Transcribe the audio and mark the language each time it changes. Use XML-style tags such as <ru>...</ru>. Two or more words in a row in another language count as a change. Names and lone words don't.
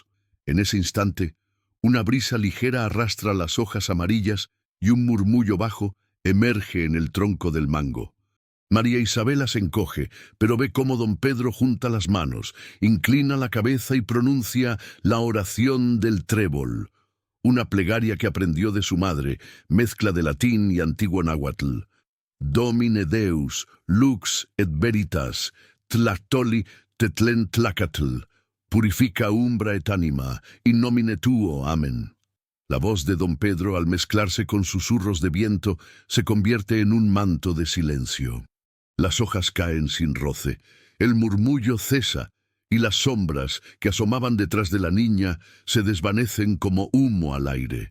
<es>En ese instante, una brisa ligera arrastra las hojas amarillas y un murmullo bajo emerge en el tronco del mango. María Isabela se encoge, pero ve cómo don Pedro junta las manos, inclina la cabeza y pronuncia la oración del trébol, una plegaria que aprendió de su madre, mezcla de latín y antiguo náhuatl.</es> <la>Domine Deus, lux et veritas,</la> <nah>tlactoli tetlen tlacatl,</nah> <la>purifica umbra et anima, in nomine tuo,</la> <es>amén. La voz de don Pedro, al mezclarse con susurros de viento, se convierte en un manto de silencio. Las hojas caen sin roce, el murmullo cesa, y las sombras que asomaban detrás de la niña se desvanecen como humo al aire.</es>